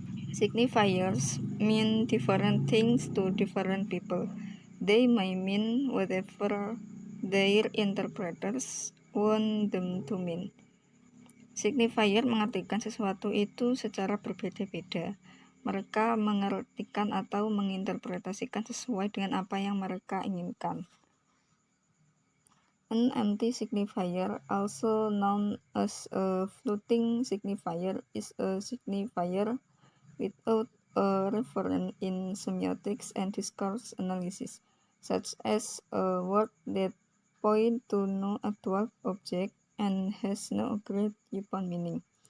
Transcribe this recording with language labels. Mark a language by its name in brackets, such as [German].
[English] Signifiers mean different things to different people. They may mean whatever their interpreters want them to mean. [Indonesian] Signifier mengartikan sesuatu itu secara berbeda-beda. Mereka mengartikan atau menginterpretasikan sesuai dengan apa yang mereka inginkan. [English] An empty signifier, also known as a floating signifier, is a signifier without a reference in semiotics and discourse analysis, such as a word that points to no actual object and has no agreed upon meaning.